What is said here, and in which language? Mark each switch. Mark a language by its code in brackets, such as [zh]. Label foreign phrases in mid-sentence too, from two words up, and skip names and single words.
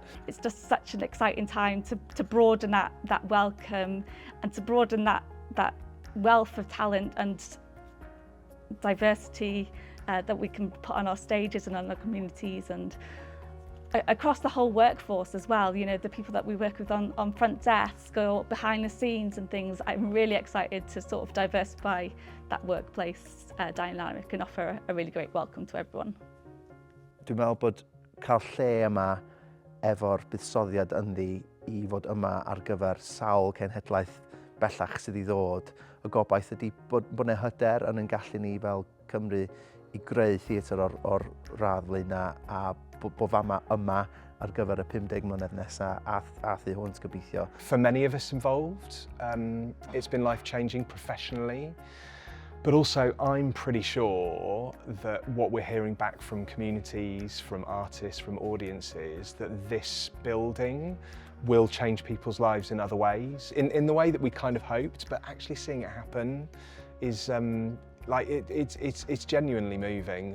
[en] It's just such an exciting time to broaden that welcome and to broaden that wealth of talent and diversity that we can put on our stages and on our communities and across the whole workforce as well. You know, the people that we work with on front desk or behind the scenes and things. I'm really excited to sort of diversify that workplace dynamic and offer a really great welcome to everyone. [cy] Dwi'n meddwl bod cael lle yma efo'r buddsoddiad ynddi i fod yma ar gyfer sawl cenhedlaeth bellach sydd i ddod. Y gobaith ydy bod yna hyder yn ein gallu ni fel Cymru i greu theatr o'r radd flaena a bod fama yma ar gyfer y 50 mlynedd nesaf a thu hwnt gobeithio. [en] For many of us involved, it's been life-changing professionally, but also I'm pretty sure that what we're hearing back from communities, from artists, from audiences, that this building will change people's lives in other ways, in the way that we kind of hoped, but actually seeing it happen is it's genuinely moving.